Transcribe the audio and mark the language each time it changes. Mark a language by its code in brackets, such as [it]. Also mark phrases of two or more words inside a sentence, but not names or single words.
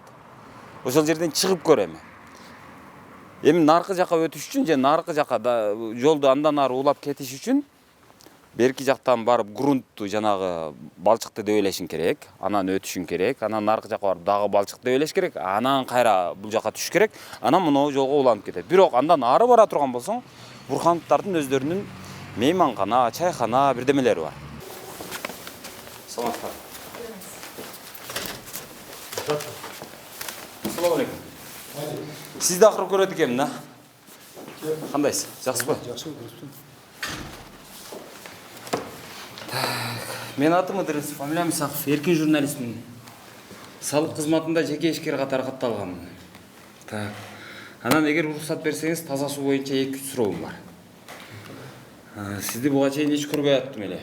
[ky] Ошол жерден чыгып көрөм. Эми наркы жака өтүш үчүн же наркы жака жолду андан ары улап кетиш үчүн берки жактан барып грунтту жанагы балчыкты дөөлешиң керек, анан өтүшүң керек, анан наркы жака барып дагы балчыкты дөөлеш керек, анан кайра бул жака түшүш керек, анан мына жолго уланып кетет. Бирок андан ары бара турган болсоң, Бурхановдардын өздөрүнүн мейманкана, чайкана, бирдемелери бар. Саламатсыздар. [uz] Assalomu alaykum. Sizdi axir ko'radi ekanman, da. Qandaysiz? Yaxshimi? Yaxshi, durustmi? [ky] Мен атым Ыдырыс, фамилиям Исаков, эркин журналистмин. Салык кызматында жеке ишкер катары катталганмын. Так. Анан эгер уруксат берсеңиз, таза суу боюнча 2 суроом бар. Сизди буга чейин эч көрбөй аттым эле.